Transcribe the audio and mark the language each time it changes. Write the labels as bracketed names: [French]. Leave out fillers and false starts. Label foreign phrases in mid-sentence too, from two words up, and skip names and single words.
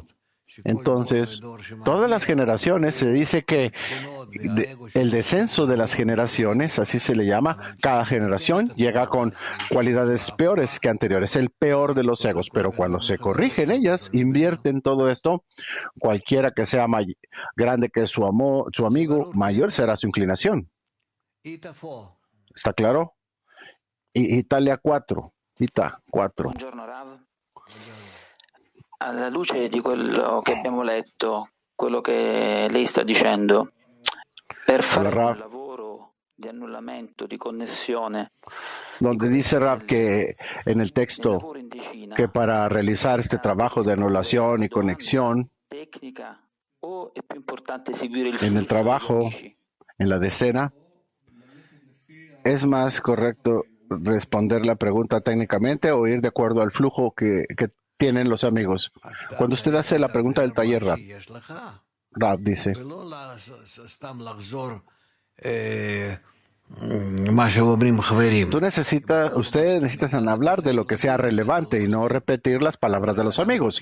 [Spanish] Entonces, todas las generaciones, se dice que el descenso de las generaciones, así se le llama, cada generación llega con cualidades peores que anteriores, el peor de los egos, pero cuando se corrigen ellas, invierten todo esto, cualquiera que sea grande que su amigo, mayor será su inclinación. ¿Está claro? [Italian] Italia 4. Ita 4. Alla luce di quello che abbiamo letto, quello che lei sta dicendo, per fare Rav, un lavoro di annullamento, di connessione, [Spanish] donde dice Rav que en el [Italian] nel [Spanish] texto [Italian] lavoro in decina, [Spanish] que para realizar este [Italian] bisogna [Spanish] trabajo de [Italian] rispondere [Spanish] anulación [Italian] a [Spanish] y [Italian] domanda [Spanish] conexión, [Italian] tecnica o è più importante seguire il [Spanish] en el [Italian] flusso degli [Spanish] trabajo, [Italian] amici? [Spanish] en la decena, ¿es más correcto responder la pregunta técnicamente o ir de acuerdo al flujo que tienen los amigos? Cuando usted hace la pregunta del taller, Rav dice, ustedes necesitan hablar de lo que sea relevante y no repetir las palabras de los amigos.